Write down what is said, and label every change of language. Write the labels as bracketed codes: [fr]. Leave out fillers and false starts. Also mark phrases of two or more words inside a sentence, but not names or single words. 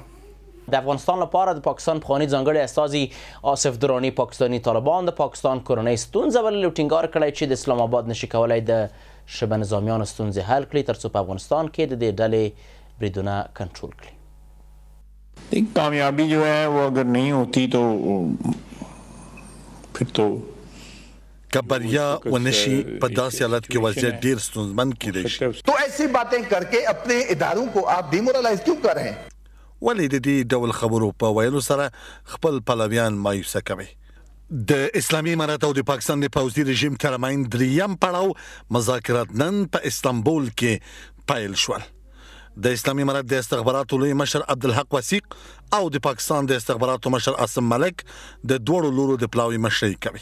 [ps] د افغانستان لپاره د پاکستان پخوانی ځانګړي استازي آصف دراني پاکستاني طالبان د پاکستان کورنۍ ستونزه ولې ټینګار کړی چې د اسلام آباد نشي کولای د شبه نظامیانو ستونزې حل کړي ترڅو په افغانستان کې د دې ډلې بریدونه کنټرول کړي. [ur] کامیابی جو ہے وہ اگر نہیں ہوتی تو پھر تو [ps] که بریا ونشي په داسې حالت کې وضعیت ډیر ستونزمن کیدای شي. [ur] تو ایسی باتیں کر کے اپنے اداروں کو آپ ڈیمورلائز کیوں کر رہے ہیں؟ [ps] ولې د دې ډول خبرو په ویلو سره خپل پلویان مایوسه کوي؟ د اسلامي امارت او د پاکستان د پوځي رژیم ترمنځ دریم پړاو مذاکرات نن په استانبول کې پیل شول. د اسلامي امارت د استخباراتو لوی مشر عبدالحق وثیق او د پاکستان د استخباراتو مشر عاصم ملک د دوړو لورو د پلاوي مشري کوي.